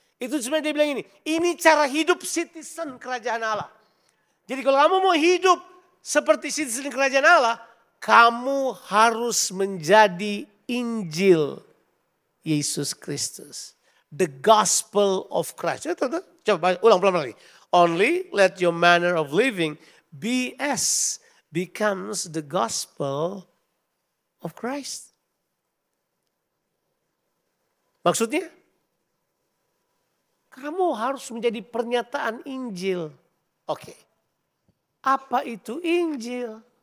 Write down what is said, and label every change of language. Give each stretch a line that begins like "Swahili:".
Indonesian: Itu sebenarnya dia bilang ini cara hidup citizen kerajaan Allah. Jadi kalau kamu mau hidup seperti citizen kerajaan Allah, kamu harus menjadi Injil Yesus Kristus.
English: The gospel of Christ.
Indonesian: Coba ulang pelan-pelan lagi.
English: Only let your manner of living be as becomes the gospel of Christ.
Indonesian: Maksudnya? Kamu harus menjadi pernyataan Injil. Oke. Apa itu Injil?